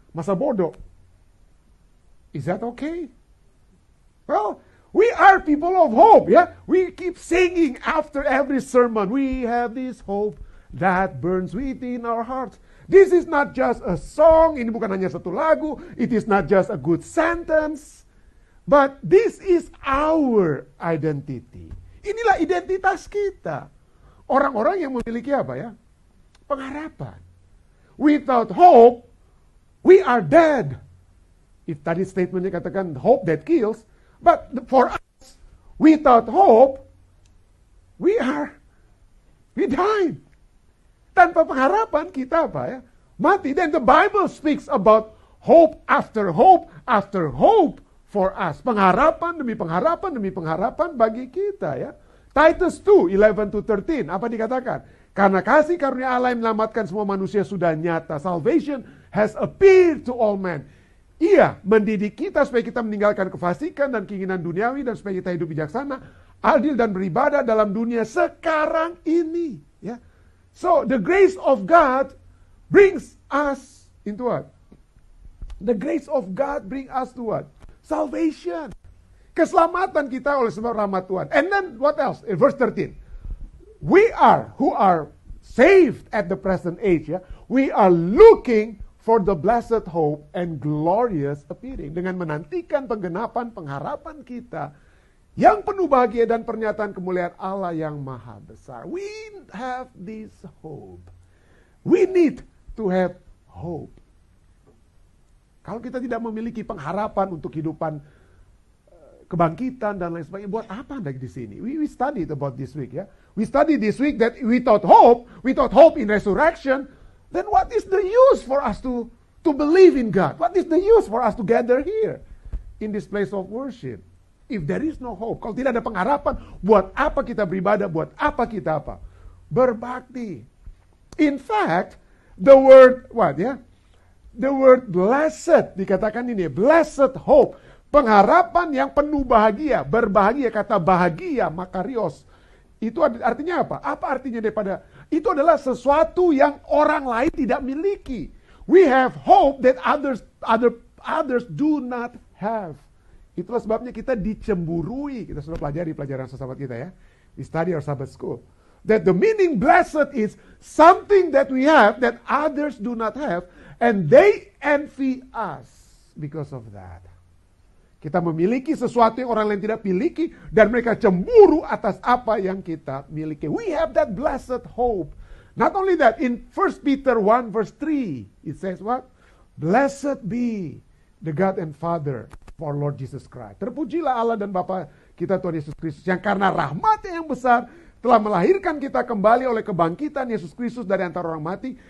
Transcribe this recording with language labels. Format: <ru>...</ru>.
<id>Masa bodoh.</id> <en>Is that okay? Well, we are people of hope, yeah? We keep singing after every sermon. We have this hope that burns within our hearts. This is not just a song,</en> <id>ini bukan hanya satu lagu,</id> <en>it is not just a good sentence, but this is our identity. Inilah identitas kita. Orang-orang yang memiliki apa ya? Pengharapan. Without hope, we are dead. If</en> <id>tadi statementnya katakan</id> <en>hope that kills, but for us, without hope, we died.</en> <id>Tanpa pengharapan kita apa ya? Mati.</id> <en>Then the Bible speaks about hope after hope after hope for us.</en> <id>Pengharapan demi pengharapan demi pengharapan bagi kita ya. Titus 2:11-13 apa dikatakan? Karena kasih karunia Allah yang menyelamatkan semua manusia sudah nyata.</id> <en>Salvation has appeared to all men.</en> <id>Ia mendidik kita supaya kita meninggalkan kefasikan dan keinginan duniawi dan supaya kita hidup bijaksana, adil dan beribadah dalam dunia sekarang ini. Ya.</id> <en>So the grace of God brings us into what? The grace of God bring us to what? Salvation.</en> <id>Keselamatan kita oleh sebab rahmat Tuhan.</id> <en>And then what else? In verse 13. We are, who are saved at the present age, ya, we are looking for the blessed hope and glorious appearing.</en> <id>Dengan menantikan penggenapan pengharapan kita yang penuh bahagia dan pernyataan kemuliaan Allah yang maha besar.</id> <en>We have this hope. We need to have hope.</en> <id>Kalau kita tidak memiliki pengharapan untuk kehidupan kebangkitan dan lain sebagainya, buat apa Anda di sini?</id> <en>We studied about this week ya. We studied this week that without hope in resurrection, then what is the use for us to believe in God? What is the use for us to gather here in this place of worship? If there is no hope,</en> <id>kalau tidak ada pengharapan, buat apa kita beribadah? Buat apa kita apa? Berbakti.</id> <en>In fact, the word the word blessed</en> <id>dikatakan ini,</id> <en>blessed hope,</en> <id>pengharapan yang penuh bahagia, berbahagia, kata bahagia, makarios. Itu artinya apa? Apa artinya daripada itu adalah sesuatu yang orang lain tidak miliki.</id> <en>We have hope that others do not have.</en> <id>Itulah sebabnya kita dicemburui. Kita sudah pelajari pelajaran sesama kita ya.</id> <en>We study our Sabbath school. That the meaning blessed is something that we have that others do not have, and they envy us because of that.</en> <id>Kita memiliki sesuatu yang orang lain tidak miliki, dan mereka cemburu atas apa yang kita miliki.</id> <en>We have that blessed hope. Not only that, in 1 Peter 1 verse 3, it says what? Blessed be the God and Father of our Lord Jesus Christ.</en> <id>Terpujilah Allah dan Bapa kita Tuhan Yesus Kristus, yang karena rahmat-Nya yang besar telah melahirkan kita kembali oleh kebangkitan Yesus Kristus dari antara orang mati.</id>